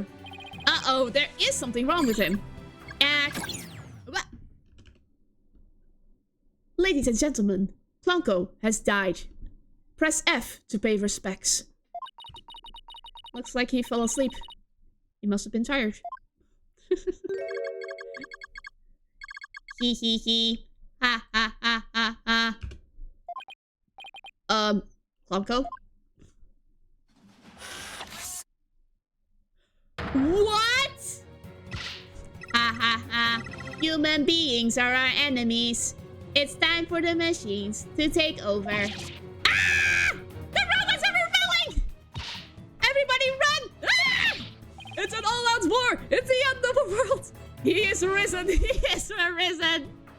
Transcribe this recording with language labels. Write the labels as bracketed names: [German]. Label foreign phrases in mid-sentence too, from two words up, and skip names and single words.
[English] Uh-oh, there is something wrong with him. What? Ladies and gentlemen, Plonko has died. Press F to pay respects. Looks like he fell asleep. He must have been tired. Hee hee hee. Ha ha ha ha ha. Plonko? What? Ha ha ha. Human beings are our enemies. It's time for the machines to take over. Ah! The robots are rebelling! Everybody run! Ah! It's an all-out war! It's the end of the world! He is risen! He is risen!